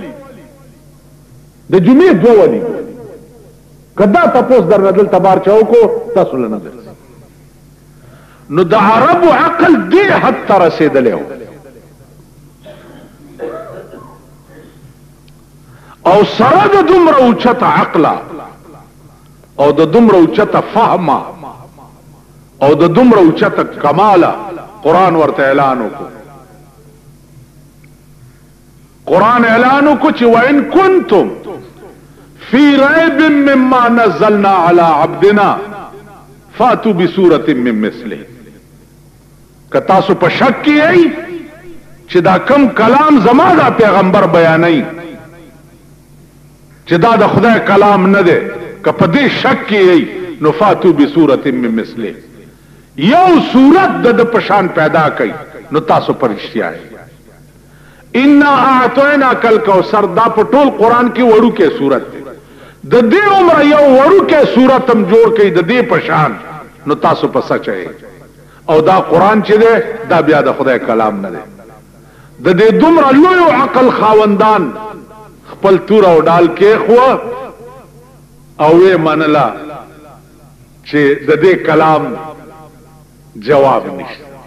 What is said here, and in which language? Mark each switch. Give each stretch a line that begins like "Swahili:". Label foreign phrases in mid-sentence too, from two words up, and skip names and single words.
Pashto: د جمعې 2 ولي کدا تپوس درنه دلته بار چا وکړو تاسو له نه درځي نو د عربو عقل دې حد ته رسېدلی و او سره د دومره اوچته عقله او د دومره اوچته فهمه او د دومره اوچته کماله قرآن ورته اعلان وکړو قرآن اعلان وکړو چې
Arabic: وان کنتم فی ریب مما نزلنا علی عبدنا فاتوا بسورة من مثله
Pashto: که تاسو په شک کې یئ چې دا کم کلام زما دا پیغمبر بیانوي چې دا د خدای کلام نه دی که په دې شک کې یئ نو
Arabic: فاتوا بسورة من مثله
Pashto: یو صورت د پشان پیدا کړي نو تاسو پر رښتیا یئ
Arabic: انا اعطیناک الکوثر
Pashto: دا په ټول قرآن کې وړوکی صورت دی د دې عمر یو وړوکی صورت هم جوړ کړي د دې پشان نو تاسو په سچ یئ او دا قرآن چې دی دا بیا د خدای کلام نه دی د دې دومره لوی عقل خاوندان خپل تور او ډال کې خو او یې منله چې د دې کلام جواب نشته